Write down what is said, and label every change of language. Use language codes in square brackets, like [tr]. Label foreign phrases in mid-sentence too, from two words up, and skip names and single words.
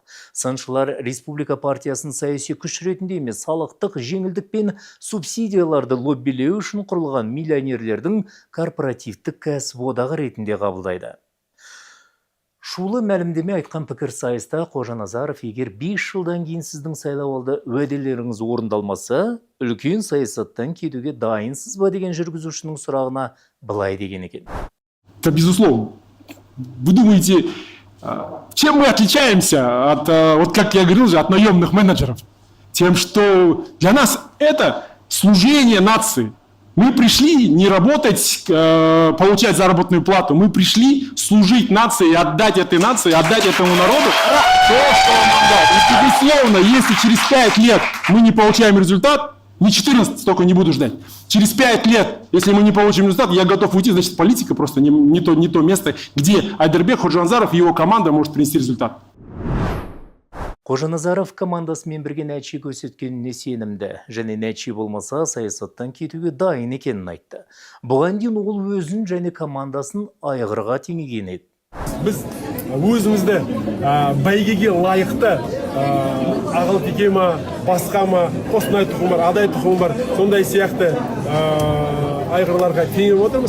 [kk] Сыншылар республика партиясын саяси күш ретінде емес, салықтық жеңілдік пен субсидияларды лоббилеу үшін құрылған миллионерлердің корпоративтік кәсіподағы ретінде қабылдайды. Шулы мәлімдеме айтқан пікір сайыста Қожаназаров, егер 5 жылдан кейін сіздің сайлауалды уәделеріңіз орындалмаса, үлкен саясаттан кетуге дайынсыз ба деген жүргізушінің сұрағына былай деген екен. [ru] Это безусловно. Вы думаете, чем мы отличаемся от, вот как я говорил же, от наемных менеджеров? Тем, что для нас Это служение нации. Мы пришли не работать, получать заработную плату. Мы пришли служить нации, отдать этой нации, отдать этому народу то, что он нам дал. И, безусловно, если через 5 лет мы не получаем результат, не 14, столько не буду ждать. Через 5 лет, если мы не получим результат, я готов уйти, значит, политика просто не то место, где Айдарбек Ходжанзаров и его команда может принести результат. [kk] Қожаназаров командасымен бірге нәтиже көрсеткеніне сенімді, және нәтиже болмаса саясаттан кетуге дайын екенін айтты. Бұған дейін ол өзін және командасын айғырға теңеген еді. Біз өзімізді бәйгеге лайықты ағыл теке ма, басқа ма, қостанай тұқымы бар, адай тұқымы бар, сондай сияқты айғырларға теңеп отырмыз.